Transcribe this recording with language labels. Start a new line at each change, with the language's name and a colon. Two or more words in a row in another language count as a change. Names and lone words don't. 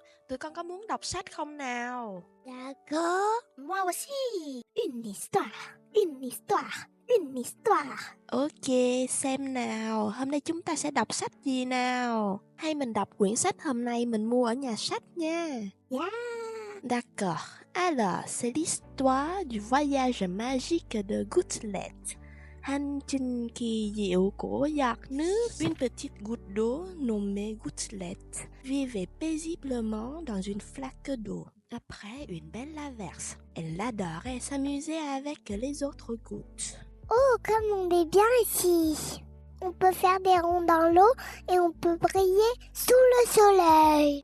Vietnamese: Tụi con có muốn đọc sách không nào?
French: D'accord, moi aussi. Une histoire, une histoire, une histoire.
Vietnamese: Ok, xem nào, hôm nay chúng ta sẽ đọc sách gì nào? Hay mình đọc quyển sách hôm nay mình mua ở nhà sách nha. Yeah.
French: D'accord, alors c'est l'histoire du voyage magique de Gouttelette.
Vietnamese: Hành trình kỳ diệu của giọt nước.
French: Une petite goutte d'eau nommée Gouttelette vivait paisiblement dans une flaque d'eau. Après une belle averse, elle adorait s'amuser avec les autres gouttes. Oh, comme on est bien ici. On peut faire des ronds dans l'eau et on peut briller sous le soleil.